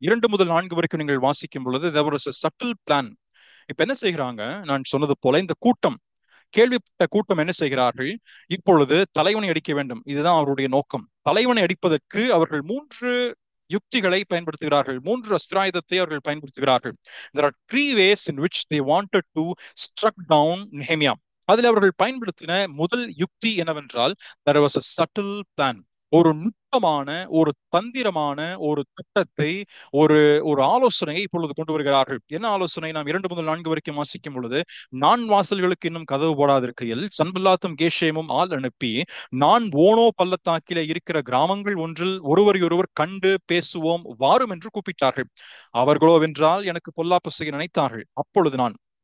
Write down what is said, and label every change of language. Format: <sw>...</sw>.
<ta>2 முதல் 4 வரைக்கும் நீங்கள் வாசிக்கும் பொழுது</ta> <en>there was a subtle plan.</en> <ta>இப்ப என்ன செய்கிறாங்க, நான் சொன்னது போல இந்த கூட்டம், கேள்விப்பட்ட கூட்டம் என்ன செய்கிறார்கள், இப்பொழுது தலைவனை அடிக்க வேண்டும், இதுதான் அவருடைய நோக்கம். தலைவனை அடிப்பதற்கு அவர்கள் 3 யுக்திகளை பயன்படுத்துகிறார்கள், 3 அஸ்திராயுதத்தை அவர்கள் பயன்படுத்துகிறார்கள்.</ta> <en>There are 3 ways in which they wanted to struck down Nehemiah.</en> <ta>அதில் அவர்கள் பயன்படுத்தின முதல் யுக்தி என்னவென்றால்</ta> <en>there was a subtle plan.</en> <ta>ஒரு நுட்பமான, ஒரு தந்திரமான ஒரு திட்டத்தை, ஒரு ஆலோசனையை இப்பொழுது கொண்டு வருகிறார்கள். என்ன ஆலோசனை? நாம் 2 முதல் 4 வரைக்கும் வாசிக்கும் பொழுது, நான் வாசல்களுக்கு இன்னும் கதவு போடாதிருக்கையில் சன்பல்லாத்தும் கேஷேமும் ஆள் அனுப்பி நான் ஓனோ பள்ளத்தாக்கிலே இருக்கிற கிராமங்கள் ஒன்றில் ஒருவரையொருவர் கண்டு பேசுவோம் வாரும் என்று கூப்பிட்டார்கள். அவர்களோ வென்றால் எனக்கு பொல்லாப்பு செய்ய நினைத்தார்கள். அப்பொழுது நான்</ta>